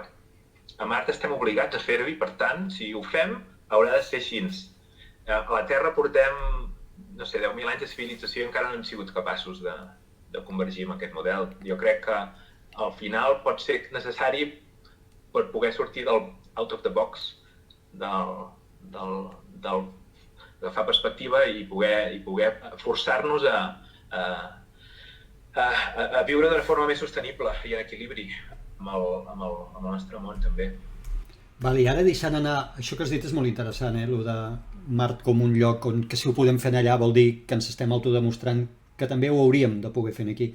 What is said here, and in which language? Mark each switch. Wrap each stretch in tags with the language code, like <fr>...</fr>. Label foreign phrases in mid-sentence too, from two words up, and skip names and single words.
<ca>A Mart estem obligats a fer-ho i, per tant, si ho fem, haurà de ser així. A la Terra portem, no sé, 10.000 anys de civilització i encara no hem sigut capaços de convergir amb aquest model. Jo crec que al final pot ser necessari per poder sortir del</ca> <en>out of the box,</en> <ca>d'agafar perspectiva i poder forçar-nos a viure d'una forma més sostenible i en equilibri amb el nostre món també. Vale, i ara deixant anar, això que has dit és molt interessant, lo de Mart com un lloc on que si ho podem fer allà vol dir que ens estem autodemostrant que també ho hauríem de poder fer aquí.</ca>